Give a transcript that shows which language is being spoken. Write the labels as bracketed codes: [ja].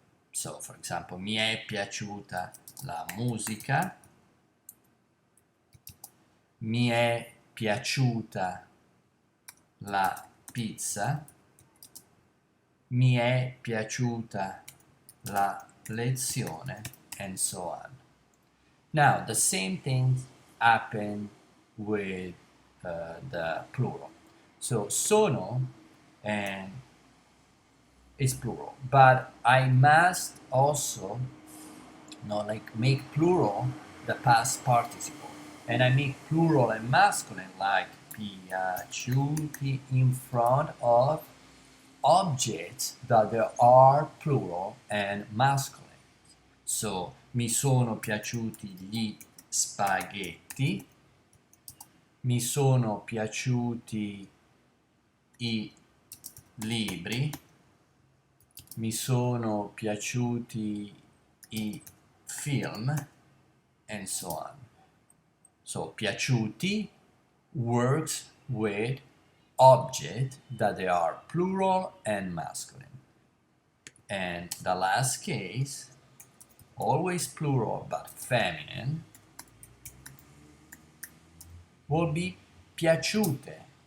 [en] So, for example, [it] mi è piaciuta la musica, mi è piaciuta la pizza, mi è piaciuta la lezione, [en] and so on. Now, the same thing happened with the plural. So, sono and is plural, but I must also make plural the past participle, and I make plural and masculine like piaciuti in front of objects that there are plural and masculine. So, [it] mi sono piaciuti gli spaghetti, mi sono piaciuti i libri, mi sono piaciuti i film, [en] and so on. So, piaciuti works with object that they are plural and masculine. And the last case, always plural but feminine, will be piaciute.